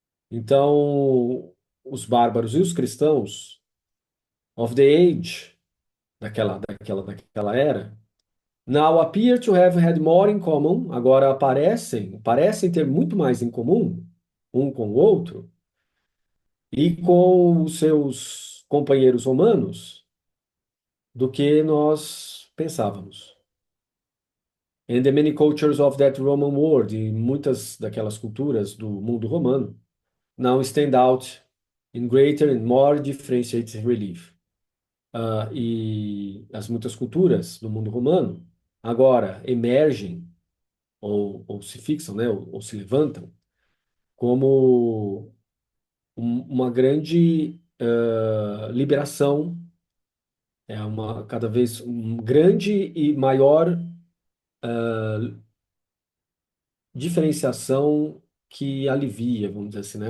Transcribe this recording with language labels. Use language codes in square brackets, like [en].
[pt] Então, os bárbaros e os cristãos [en] of the age [pt] daquela era [en] now appear to have had more in common, [pt] agora parecem ter muito mais em comum um com o outro e com os seus companheiros romanos do que nós pensávamos. [en] And the many cultures of that Roman world, [pt] e muitas daquelas culturas do mundo romano, [en] now stand out in greater and more differentiated relief. [pt] E as muitas culturas do mundo romano agora emergem ou se fixam, né, ou se levantam como uma grande liberação, é uma cada vez um grande e maior diferenciação que alivia, vamos dizer assim, né?